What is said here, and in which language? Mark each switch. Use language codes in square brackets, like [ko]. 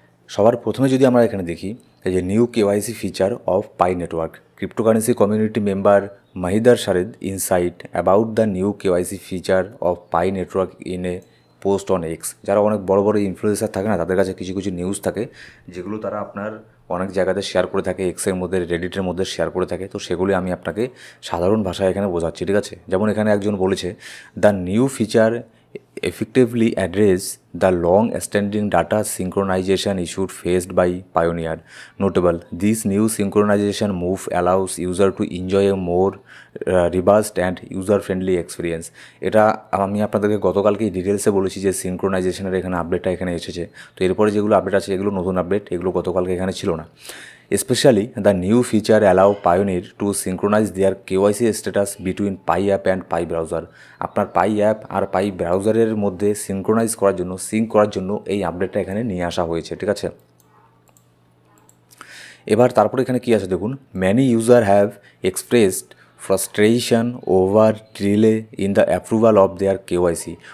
[bn] সবার প্রথমে যদি আমরা এখানে দেখি এই যে [en] New KYC feature of Pi Network, cryptocurrency community member Mahidar shared insight about the new KYC feature of Pi Network in a post on X. [bn] যারা অনেক বড় বড় ইনফ্লুয়েন্সার থাকে না, তাদের কাছে কিছু কিছু নিউজ থাকে যেগুলো তারা আপনার অনেক জায়গাতে শেয়ার করে থাকে, এক্সের মধ্যে রেডিটের মধ্যে শেয়ার করে থাকে। তো সেগুলি আমি আপনাকে সাধারণ ভাষায় এখানে বোঝাচ্ছি। ঠিক আছে, যেমন এখানে একজন বলেছে [en] The new feature effectively address the long-standing data synchronization issue faced by Pioneer. Notable, this new synchronization move allows user to enjoy a more robust and user-friendly experience. [bn] এটা আমি আপনাদেরকে গতকালকেই ডিটেলসে বলেছি যে সিনক্রোনাইজেশনের এখানে আপডেটটা এখানে এসেছে। তো এরপরে যেগুলো আপডেট আছে এগুলো নতুন আপডেট, এগুলো গতকালকে এখানে ছিল না। [en] Especially, the new feature allow Pioneer to synchronize their KYC status between Pi app and Pi browser. [bn] আপনার পাই অ্যাপ আর পাই ব্রাউজারের মধ্যে সিনক্রোনাইজ করার জন্য, সিঙ্ক করার জন্য এই আপডেটটা এখানে নিয়ে আসা হয়েছে। ঠিক আছে, এবার তারপরে এখানে কী আছে দেখুন, [en] Many user have expressed frustration over delay in the approval of their KYC.